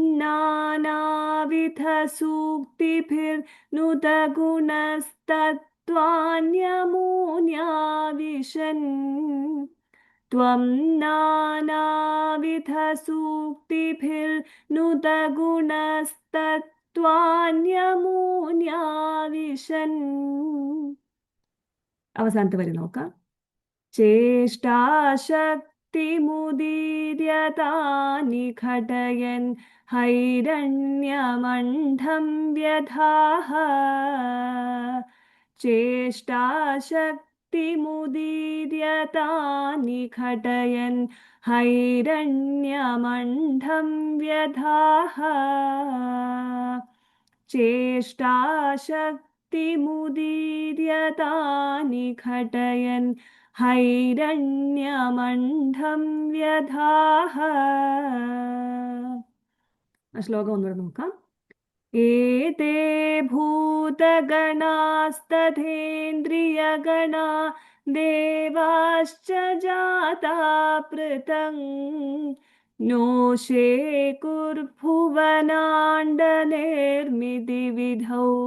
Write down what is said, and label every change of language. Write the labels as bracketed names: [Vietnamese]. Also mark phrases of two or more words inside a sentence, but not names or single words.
[Sanskrit] നാനാവിധസൂക്തിഭിർനുതഗുണസ്തത്വാന്യമൂന്യാ വിശൻ ത്വം നാനാവിധസൂക്തിഭിർനുതഗുണസ്തത്വാന്യമൂന്യാ വിശൻ. [Malayalam] അവസാനത്തെ വരി നോക്കാം. [Sanskrit] ചേഷ്ടാശക്തിമുദീര്യ निघटयन् हैरण्यमण्डं व्यधाः चेष्टाशक्तिमुदीर्यता निघटयन् हैरण्यमण्डं व्यधाः चेष्टाशक्तिमुदीर्यता निघटयन् हैरण्यमण्डं व्यधाः. [Malayalam] ശ്ലോകം ഒന്നുകൂടെ നോക്കാം. [Sanskrit] एते भूतगणास्तथेन्द्रियगणा देवाश्च जाता पृथङ् नोषे कुर्भुवनाण्डनिर्मितिविधौ